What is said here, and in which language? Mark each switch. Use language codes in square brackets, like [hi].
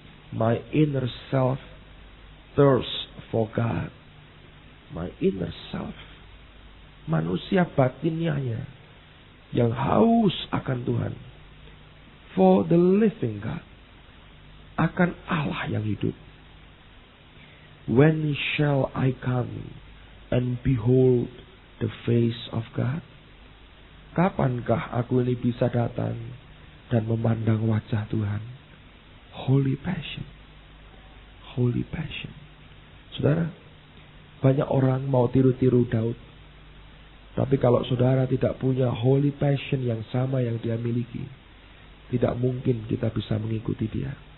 [en] My inner self thirsts for God. My inner self, [id] manusia batinnya yang haus akan Tuhan. [en] For the living God, [id] akan Allah yang hidup. [en] When shall I come and behold the face of God? [id] Kapankah aku ini bisa datang dan memandang wajah Tuhan? [en] Holy passion. Holy passion. [id] Saudara, banyak orang mau tiru-tiru Daud. Tapi kalau saudara tidak punya [en] holy passion [id] yang sama yang dia miliki, tidak mungkin kita bisa mengikuti dia.